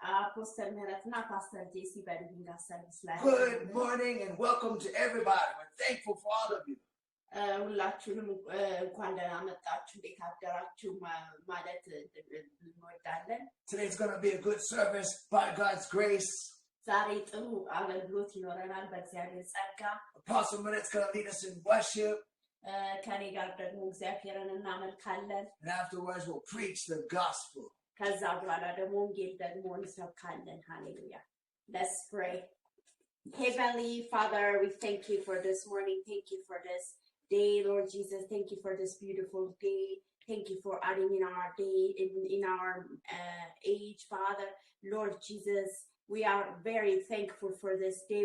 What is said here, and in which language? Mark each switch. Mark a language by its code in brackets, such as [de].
[am] አፖስተል ምህረትና ፓስተር ጄሲ በሊቪንግ ጋድ ሰርቪስ ላይ [en] Good morning and welcome to everybody. We're thankful for all of you. [am] ሁላችሁንም እንኳን ደህና መጣችሁ እንዴት አደራችሁ ማለት እንወዳለን። [en] Today's going to be a good service by God's grace. [am] ዛሬ ጥሩ አገልግሎት ይኖረናል በእግዚአብሔር ጸጋ። [en] Apostle Minette's going to lead us in worship. [am] ከኔ ጋር ደግሞ እግዚአብሔርን እናመልካለን። [en] And afterwards we'll preach the gospel. [am] ከዛ በኋላ ደግሞ ወንጌል ደግሞ እንሰብካለን። Hallelujah. [en] Let's pray. Heavenly Father, we thank you for this morning. Thank you for this day, Lord Jesus. Thank you for this beautiful day. Thank you for adding in our day, in our age, Father. Lord Jesus, we are very thankful for this day.